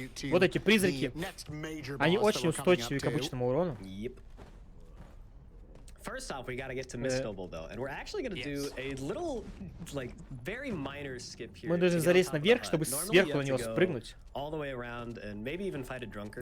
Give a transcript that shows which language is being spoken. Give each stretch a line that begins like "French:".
Russian: Вот эти призраки, они очень устойчивы к обычному урону.
English: First off, we gotta get to Miss Noble, though, and we're actually gonna do a little, very minor skip here.
Russian: Мы должны залезть наверх, чтобы сверху на него спрыгнуть.
English: All the way around and maybe even fight a drunkard.